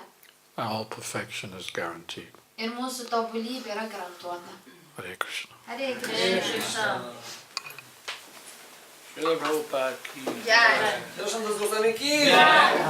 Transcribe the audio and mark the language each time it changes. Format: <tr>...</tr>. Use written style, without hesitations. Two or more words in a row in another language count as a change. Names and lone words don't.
<en>All perfection is guaranteed.</en> <lt>ir mūsų tobulybė yra garantuota.</lt> <sa>Hare Krishna. Hare Krishna. Shrila Prabhupada ki. Dhirasantas Goswami ki.</sa>